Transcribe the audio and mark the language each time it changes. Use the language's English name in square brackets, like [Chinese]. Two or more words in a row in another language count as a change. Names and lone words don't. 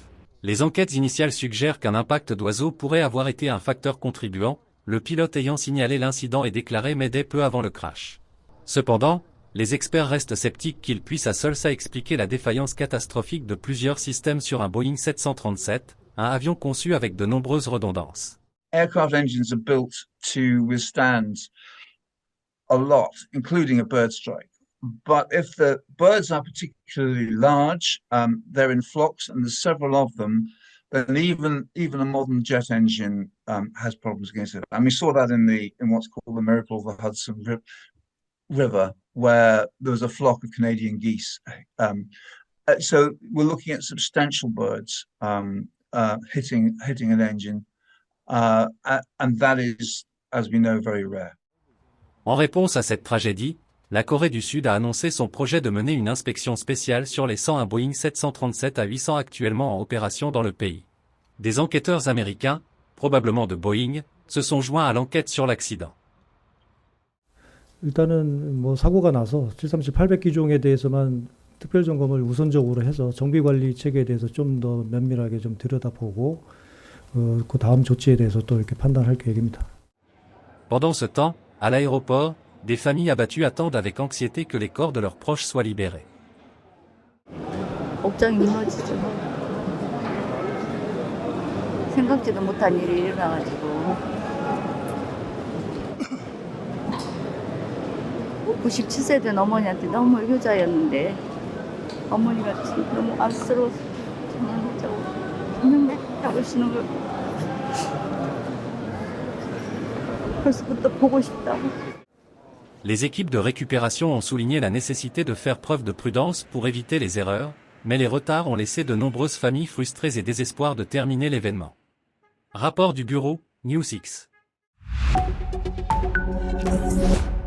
[French] Les enquêtes initiales suggèrent qu'un impact d'oiseau pourrait avoir été un facteur contribuant, le pilote ayant signalé l'incident et déclaré Mayday peu avant le crash. Cependant, les experts restent sceptiques qu'il puisse à seul ça expliquer la défaillance catastrophique de plusieurs systèmes sur un Boeing 737, un avion conçu avec de nombreuses redondances. [English] Aircraft engines are built to withstand a lot, including a bird strike. But if the birds are particularly large, they're in flocks, and there's several of them, then even a modern jet engine has problems against it. And we saw that in what's called the Miracle of the Hudson River, where there was a flock of Canadian geese. So we're looking at substantial birds hitting an engine, and that is, as we know, very rare. [French] En réponse à cette tragédie, la Corée du Sud a annoncé son projet de mener une inspection spéciale sur les 101 Boeing 737 à 800 actuellement en opération dans le pays. Des enquêteurs américains, probablement de Boeing, se sont joints à l'enquête sur l'accident. [Korean] 일단은 사고가 나서 737 800 기종에 대해서만 특별 점검을 우선적으로 해서 정비 관리 체계에 대해서 좀 더 면밀하게 좀 들여다보고 그 다음 조치에 대해서 또 이렇게 판단할 계획입니다. [French] Pendant ce temps, à l'aéroport, des familles abattues attendent avec anxiété que les corps de leurs proches soient libérés. [Korean] 억장이 무너지죠. 생각지도 못한 일이 일어나가지고 97세 된 어머니한테 너무 효자였는데 어머니가 너무 안쓰러워서 저녁 먹자고 하시는 걸 벌써부터 보고 싶다고. [French] Les équipes de récupération ont souligné la nécessité de faire preuve de prudence pour éviter les erreurs, mais les retards ont laissé de nombreuses familles frustrées et désespoir de terminer l'événement. Rapport du bureau, News6.